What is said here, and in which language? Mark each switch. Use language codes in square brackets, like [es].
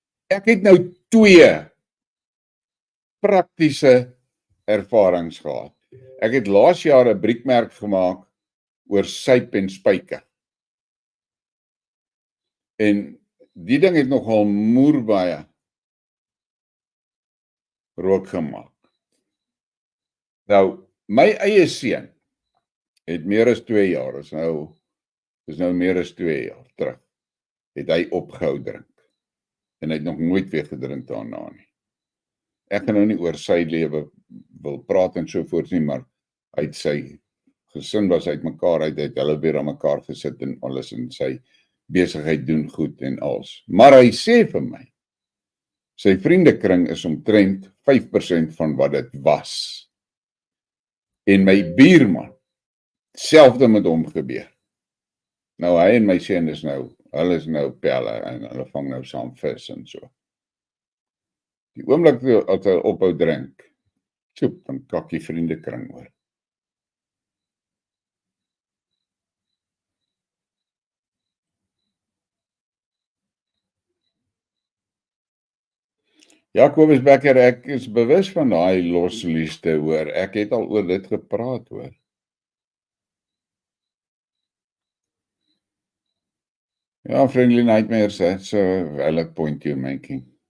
[af] Ek het nou 2 praktiese ervarings gehad. Ek het laas jaar 'n briekmerk gemaak oor syp en spyker. En die ding het nogal moerbaie rook gemaak. Nou, my eie seun het meer as 2 jaar, is nou meer as 2 jaar terug, het hy opgehou drink. En hy het nog nooit weer gedrink daarna nie. Ek gaan nou nie oor sy lewe wil praat en so voort nie, maar hy het sy gesin was uitmekaar, hy het hulle weer aan mekaar gesit en alles, en sy besigheid doen goed en alles. Maar hy sê vir my, sy vriendekring is omtrent 5% van wat dit was. En my buurman, selfde met hom gebeur. Nou hy en my seun is nou, hulle is nou pelle en hulle vang nou saam vis en so. Die oomblik as hy ophou drink, soep, dan kak die vriendekring oor. Ja, Boerbeskuit, ek is bewus van daai loslieste, hoor. Ek het al oor dit gepraat, hoor. [en] Ja, friendly nightmares, that's a valid point you're making.